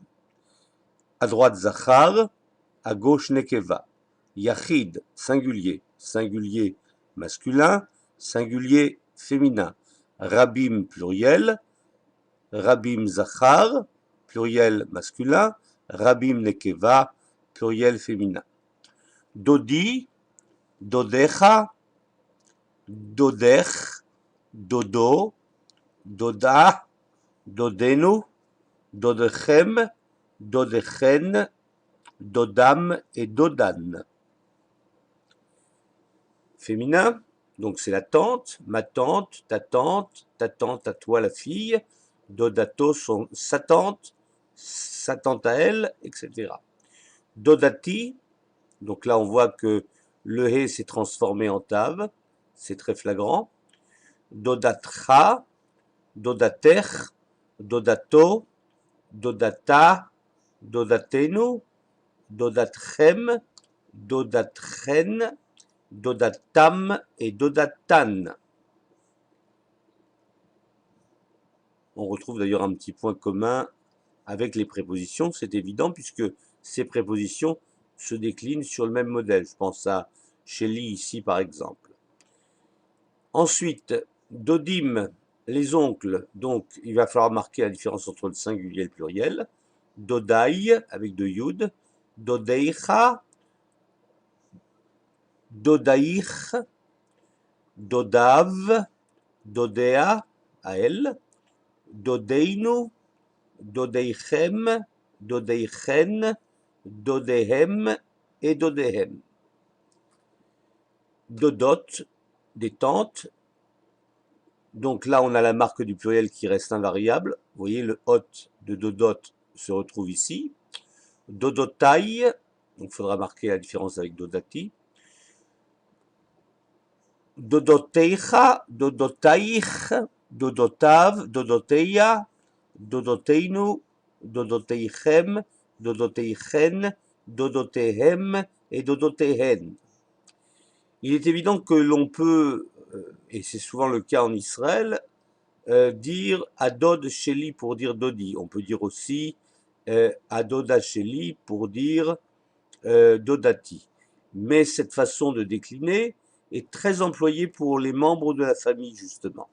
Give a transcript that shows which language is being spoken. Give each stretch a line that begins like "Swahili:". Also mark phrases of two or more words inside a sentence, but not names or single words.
French: À droite zachar, à gauche nekeva. Yachid, singulier, singulier masculin, singulier féminin. Rabim pluriel,
Hebrew: רבים זכר,
French: pluriel masculin,
Hebrew: רבים נקבה,
French: pluriel féminin.
Hebrew: דודי, דודך, דודך, דודו, דודה, דודנו, דודכם, דודכן, דודם et דודן.
French: Féminin, donc c'est la tante, ma tante, ta tante à toi la fille, dodato sa tante à elle, etc. Dodati, donc là on voit que le hé s'est transformé en tav, c'est très flagrant.
Hebrew: דודתך, דודתך, דודתו, דודתה, דודתנו, דודתכם, דודתכן, דודתם et דודתן.
French: On retrouve d'ailleurs un petit point commun avec les prépositions, c'est évident, puisque ces prépositions se déclinent sur le même modèle. Je pense à Sheli ici par exemple. Ensuite, dodim, les oncles, donc il va falloir marquer la différence entre le singulier et le pluriel. Dodai, avec deux yud,
Hebrew: דודיך, דודייך, דודיו, דודיה,
French: à elle,
Hebrew: דודינו, דודיכם, דודיכן, דודיהם et דודיהם.
French: Dodot, des tantes. Donc là, on a la marque du pluriel qui reste invariable. Vous voyez, le hot de dodot se retrouve ici. Dodotai, donc il faudra marquer la différence avec dodati.
Hebrew: דודותיך, דודותייך, דודותיו, דודותיה, דודותינו, דודותיכם, דודותיכן, דודותיהם et דודותיהן.
French: Il est évident que l'on peut, et c'est souvent le cas en Israël, dire
Hebrew: הדוד שלי
French: pour dire Dodi. On peut dire aussi
Hebrew: הדודה שלי
French: pour dire Dodati. Mais cette façon de décliner est très employée pour les membres de la famille, justement.